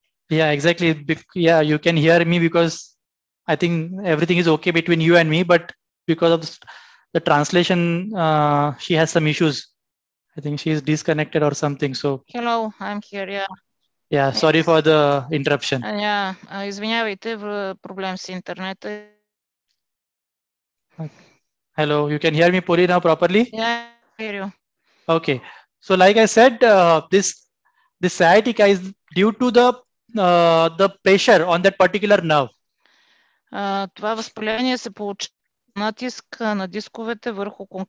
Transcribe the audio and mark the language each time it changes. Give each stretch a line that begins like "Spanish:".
English: Yeah, exactly. Yeah, you can hear me because I think everything is okay between you and me, but because of the translation, she has some issues. I think she is disconnected or something. So Hello, I'm here. Yeah. yeah, sorry for the interruption.
Bulgarian: Yeah, извинявайте, проблем с интернета.
English: Hello, you can hear me, Polly, now properly? Yeah, I hear you. Okay. So like I said, this sciatica is due to the pressure on that particular nerve.
Bulgarian: Това възпаление се получава натиск на дисковете върху